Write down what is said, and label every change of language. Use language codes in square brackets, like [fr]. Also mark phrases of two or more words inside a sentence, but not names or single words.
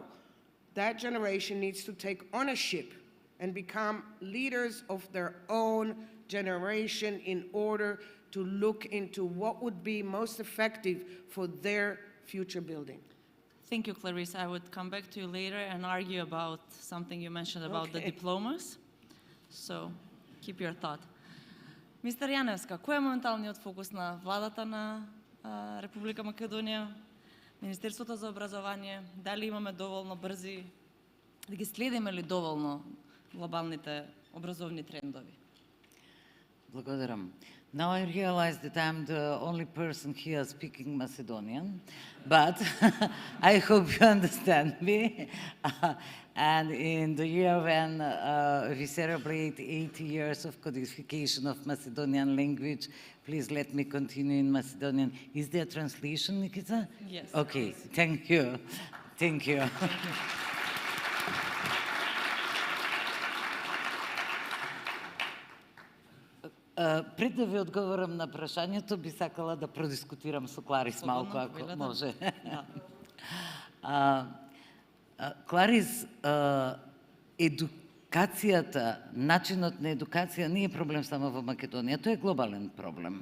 [en] That generation needs to take ownership and become leaders of their own generation in order to look into what would be most effective for their future building. Thank you, Clarice. I would come back to you later and argue about something you mentioned about the diplomas. So, keep your thought. [mk] Мистер Јаневска, кој е моменталниот фокус на владата на Република Македонија, Министерството за образование, дали имаме доволно брзи, да ги следиме ли доволно глобалните образовни трендови? Благодарам. [en] Now I realize that I'm the only person here speaking Macedonian, but I hope you understand me. And in the year when we celebrate 80 years of codification of Macedonian language, please let me continue in Macedonian. Is there a translation, Nikita? Yes. Okay, thank you. Thank you. [mk] Пред да ви одговорам на прашањето, би сакала да продискутирам со Кларис малку, ако може. Кларис, едукацијата, начинот на едукација не е проблем само во Македонија, тоа е глобален проблем.